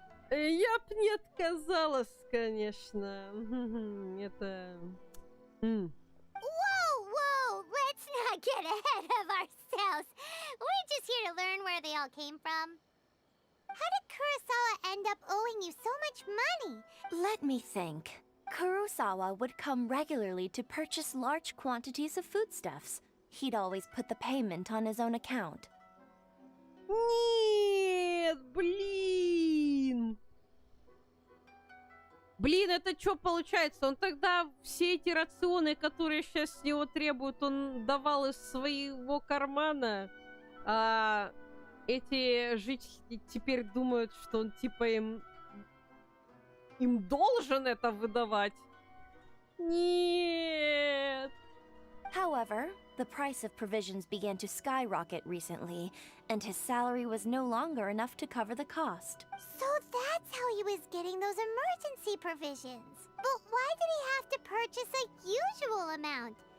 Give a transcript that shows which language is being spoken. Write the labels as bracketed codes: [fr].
[ru] Я б не отказалась, конечно. Это... [en] Whoa, whoa! Let's not get ahead of ourselves. We're just here to learn where they all came from. How did Kurosawa end up owing you so much money? Let me think. Kurosawa would come regularly to purchase large quantities of foodstuffs. He'd always put the payment on his own account. [ru] Нет, блин! Блин, это что получается? Он тогда все эти рационы, которые сейчас с него требуют, он давал из своего кармана, а эти жители теперь думают, что он типа им должен это выдавать? Нет! [en] However, the price of provisions began to skyrocket recently, and his salary was no longer enough to cover the cost. So that's how he was getting those emergency provisions. But why did he have to purchase a usual amount?